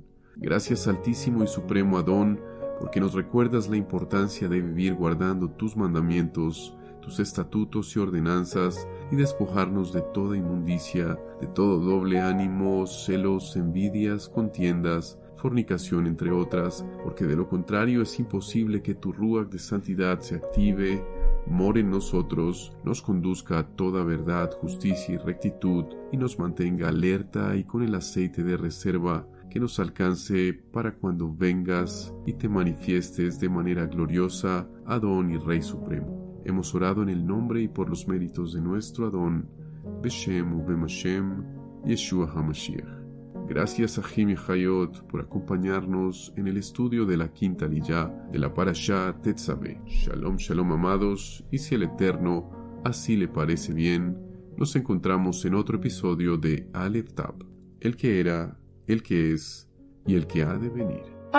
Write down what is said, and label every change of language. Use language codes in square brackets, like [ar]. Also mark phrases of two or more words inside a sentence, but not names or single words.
[es] Gracias, Altísimo y Supremo Adón, porque nos recuerdas la importancia de vivir guardando tus mandamientos, tus estatutos y ordenanzas, y despojarnos de toda inmundicia, de todo doble ánimo, celos, envidias, contiendas, fornicación entre otras, porque de lo contrario es imposible que tu ruach de santidad se active, more en nosotros, nos conduzca a toda verdad, justicia y rectitud, y nos mantenga alerta y con el aceite de reserva que nos alcance para cuando vengas y te manifiestes de manera gloriosa, Adón y Rey Supremo. Hemos orado en el nombre y por los méritos de nuestro Adón, [he] בשם ובמשם, ישוע המשיח. [es] Gracias a Jim y Hayot por acompañarnos en el estudio de la quinta liyá de la Parashá Tetzaveh. Shalom, shalom amados, y si el Eterno así le parece bien, nos encontramos en otro episodio de Aleph Tab, el que era, el que es y el que ha de venir.